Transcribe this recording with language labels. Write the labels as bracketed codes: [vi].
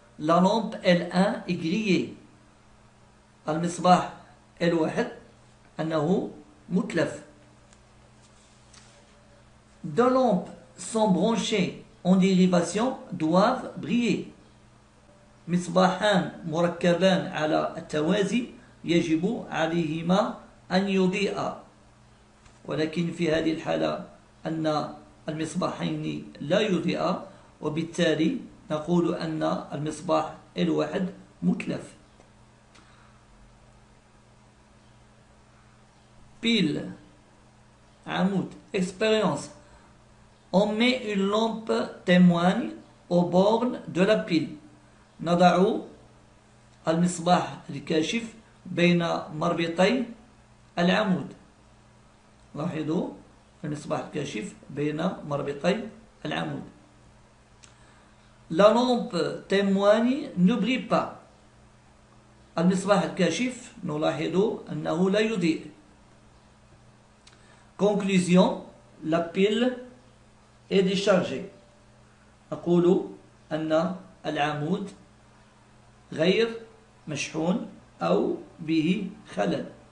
[fr] La lampe L1 est grillée. [ar] المصباح L1 أنه mutlaf. [fr] Deux lampes sont branchées en dérivation doivent briller. [ar] مصباحان مركبان على التوازي يجب عليهما أن يضيئا، ولكن في هذه الحالة أن المصباحين لا يضيئا، وبالتالي نقول أن المصباح الواحد متلف. [fr] Pile, عمود. Expérience. On met une lampe témoigne aux bornes de la pile. [ar] نضع المصباح الكاشف بين مربطي العمود. لاحظوا المصباح الكاشف بين مربطي العمود. [fr] La lampe témoigne ne brille pas. [ar] المصباح الكاشف نلاحظ أنه لا يضيء. [fr] Conclusion, la pile est déchargée. [ar] نقول أن العمود غير مشحون أو به خلل.